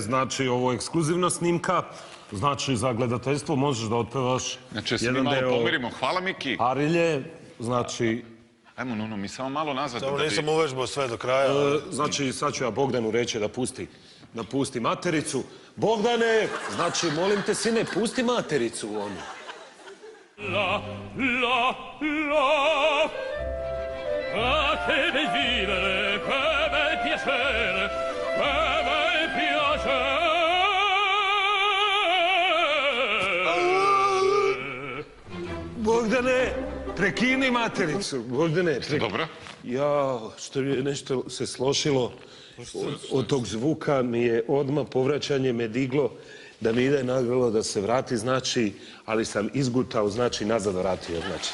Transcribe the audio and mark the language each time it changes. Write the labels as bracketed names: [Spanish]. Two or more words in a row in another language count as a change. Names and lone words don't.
[Serbian] Znači, ovo je ekskluzivna snimka. Znači, za gledateljstvo možeš da otpevaš znači, se mi malo pomirimo. Hvala, Miki. Arilje, znači... Ajmo, Nuno, mi samo malo nazad. Samo nisam uvežbao sve do kraja. Znači, sad ću ja Bogdanu reći da pusti matericu. Bogdane, znači, molim te, sine, pusti matericu onu. [Italian] La, a che bel vivere, che bel piacere, che bel piacere. [Serbian] Bogdane, prekini matericu. Bogdane, dobro? Ja, što je nešto se slošilo od tog zvuka, mi je odmah povraćanje me diglo da mi ide nagrlo da se vrati, znači, ali sam izgutao, znači, nazad vratio, znači.